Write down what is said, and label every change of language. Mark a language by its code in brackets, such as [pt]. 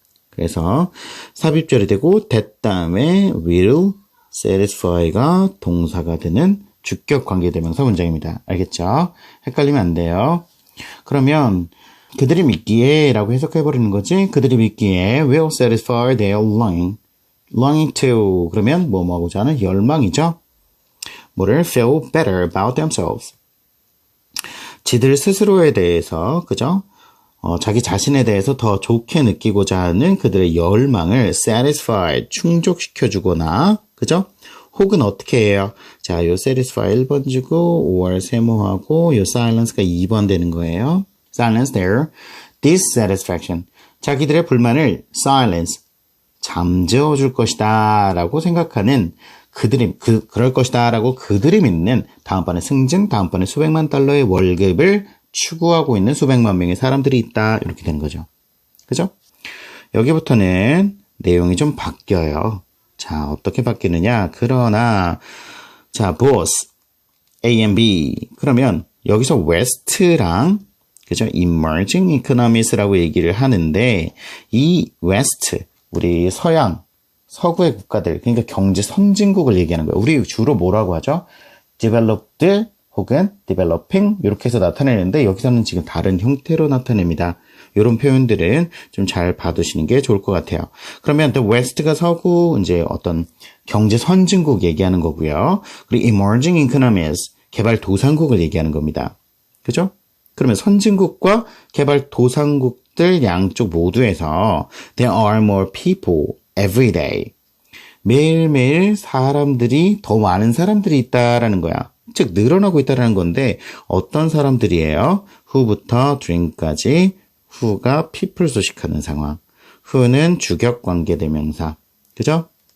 [ko] 그래서 삽입절이 되고 that 다음에 will satisfy가 동사가 되는 주격관계대명사 문장입니다. 알겠죠? 헷갈리면 안 돼요. 그러면 그들이 믿기에 라고 해석해버리는 거지. 그들이 믿기에 [en] will satisfy their longing to [ko] 그러면 뭐하고자 하는 열망이죠. 뭐를 [en] feel better about themselves. [ko] 지들 스스로에 대해서, 그죠? 자기 자신에 대해서 더 좋게 느끼고자 하는 그들의 열망을 satisfy, 충족시켜주거나, 그죠? 혹은 어떻게 해요? 자, 요 satisfy 1번 주고, or 세모하고, 요 silence가 2번 되는 거예요. [en] silence their dissatisfaction. [ko] 자기들의 불만을 silence, 잠재워줄 것이다 라고 생각하는 그럴 것이다 라고 그들이 믿는 다음번에 승진, 다음번에 수백만 달러의 월급을 추구하고 있는 수백만 명의 사람들이 있다. 이렇게 되는 거죠. 그죠? 여기부터는 내용이 좀 바뀌어요. 자, 어떻게 바뀌느냐? 그러나, 자, both A and B. 그러면 여기서 West랑, 그죠? Emerging Economies라고 얘기를 하는데, 이 West, 우리 서구의 국가들, 그러니까 경제 선진국을 얘기하는 거예요. 우리 주로 뭐라고 하죠? developed 혹은 developing 이렇게 해서 나타내는데 여기서는 지금 다른 형태로 나타냅니다. 이런 표현들은 좀 잘 봐두시는 게 좋을 것 같아요. 그러면 the West가 서구 이제 어떤 경제 선진국 얘기하는 거고요. 그리고 emerging economies 개발도상국을 얘기하는 겁니다. 그죠? 그러면 선진국과 개발도상국들 양쪽 모두에서 [en] there are more people every day. [ko] 매일매일 사람들이, 더 많은 사람들이 있다라는 거야. 즉, 늘어나고 있다라는 건데, 어떤 사람들이에요? who부터 drink까지, who가 people 소식하는 상황. who는 주격관계대명사. 그죠?